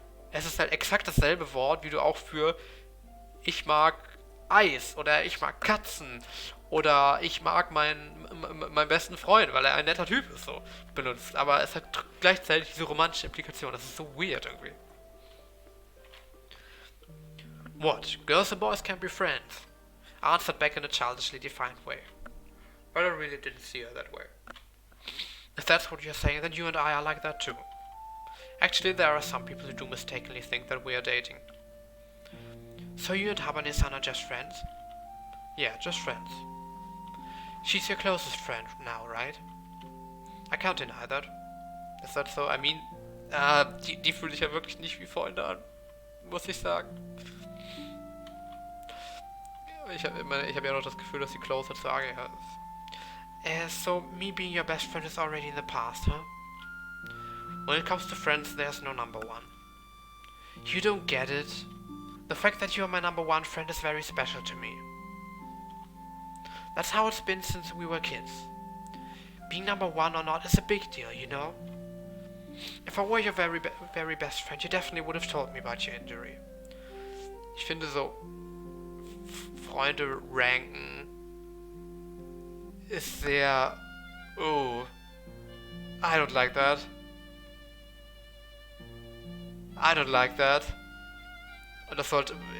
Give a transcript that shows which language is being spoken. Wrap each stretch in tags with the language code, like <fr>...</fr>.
<de>Es ist halt exakt dasselbe Wort, wie du auch für ich mag Eis oder ich mag Katzen oder ich mag meinen besten Freund, weil er ein netter Typ ist, so benutzt. Aber es hat gleichzeitig diese romantische Implikation. Das ist so weird irgendwie.</de> <en>What? Girls and boys can be friends? I answered back in a childishly defiant way. But I really didn't see her that way. If that's what you're saying, then you and I are like that too. Actually, there are some people who do mistakenly think that we are dating. So you and Haban-san are just friends? Yeah, just friends. She's your closest friend now, right? I can't deny that.</en> <de>Ist das so?</de> <en>I mean,</en> <de>die fühle ich ja wirklich nicht wie Freunde an. Muss ich sagen. Ich hab ja noch das Gefühl, dass sie closer zu Agea ist.</de> <en>So, me being your best friend is already in the past, huh? When it comes to friends, there's no number one. You don't get it. The fact that you're my number one friend is very special to me. That's how it's been since we were kids. Being number one or not is a big deal, you know? If I were your very best friend, you definitely would have told me about your injury.</en> <de>Ich finde so, Freunde ranken ist sehr...</de> <en>Oh. I don't like that. I don't like that.</en> <de>Und das sollte...</de>